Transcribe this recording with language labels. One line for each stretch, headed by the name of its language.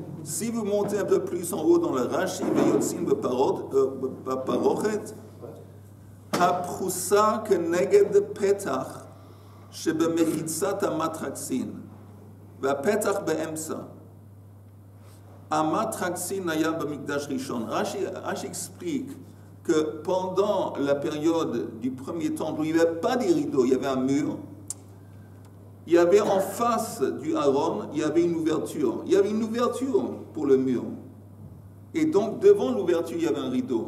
French: Si vous montez un peu plus en haut dans le Rashi,
Hebrew: Vayotzim beparochet, הפרוסה כנגד פתח שבמחיצת המטרקסין והפתח באמצע. המטרקסין היה במקדש ראשון.
French: Rashi explique que pendant la période du premier temple où il n'y avait pas de rideaux, il y avait un mur, il y avait en face du Aaron, il y avait une ouverture. Il y avait une ouverture pour le mur. Et donc devant l'ouverture, il y avait un rideau.